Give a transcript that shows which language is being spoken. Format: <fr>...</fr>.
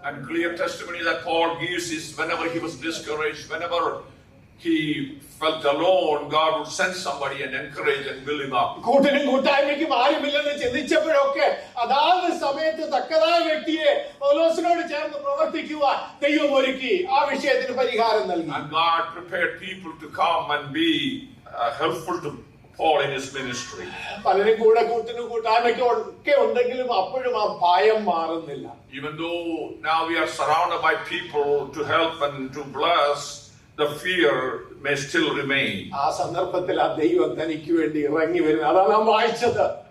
<en>And clear testimony that Paul gives is whenever he was discouraged, whenever he felt alone, God would send somebody and encourage and build him up.</en> <ml>കൂട്ടിനും കൂട്ടായ്മയ്ക്കും ആരുമില്ലെന്ന് ചിന്തിച്ചപ്പോഴൊക്കെ അതാത് സമയത്ത് തക്കതായ വ്യക്തിയെ പൗലോസിനോട് ചേർന്ന് പ്രവർത്തിക്കുവാൻ ദൈവം ഒരുക്കി ആ വിഷയത്തിന് പരിഹാരം നൽകി.</ml> <en>And God prepared people to come and be helpful to Paul in his ministry.</en> <ml>പലരും കൂടെ കൂട്ടിനും കൂട്ടായ്മയ്ക്കും ഒക്കെ ഉണ്ടെങ്കിലും അപ്പോഴും ആ ഭയം മാറുന്നില്ല.</ml> <en>Even though now we are surrounded by people to help and to bless, the fear may still remain.</en> <ml>ആ സന്ദർഭത്തിൽ ആ ദൈവം തനിക്ക് വേണ്ടി ഇറങ്ങി വരുന്നത് അതാണ് നാം വായിച്ചത്.</ml>